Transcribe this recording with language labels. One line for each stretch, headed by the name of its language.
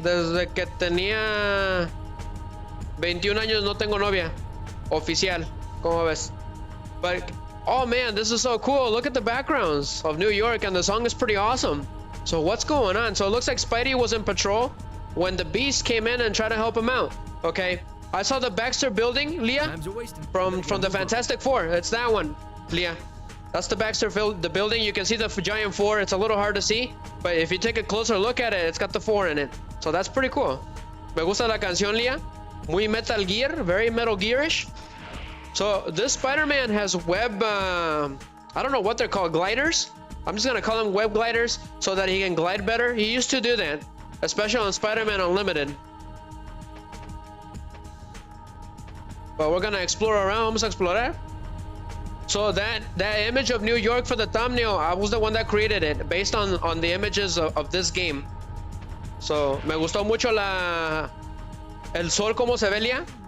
Spanish: Desde que tenía 21 años no tengo novia oficial. ¿Cómo ves?
English: But, oh man, this is so cool. Look at the backgrounds of New York, and the song is pretty awesome. So what's going on? So it looks like Spidey was in patrol when the Beast came in and tried to help him out. Okay. I saw the Baxter building, Leah, from the Fantastic Four. It's that one, Leah. That's the Baxter the building. You can see the giant four. It's a little hard to see, but if you take a closer look at it, it's got the four in it. So that's pretty cool.
Spanish: Me gusta la canción, Leah.
English: Muy Metal Gear, very Metal Gear-ish. So this Spider-Man has web, I don't know what they're called, gliders? I'm just gonna call them web gliders so that he can glide better. He used to do that, especially on Spider-Man Unlimited. But we're gonna explore around.
Spanish: Vamos a explorar.
English: So that image of New York for the thumbnail, I was the one that created it based on the images of this game.
Spanish: So me gustó mucho el sol como se ve, Leah.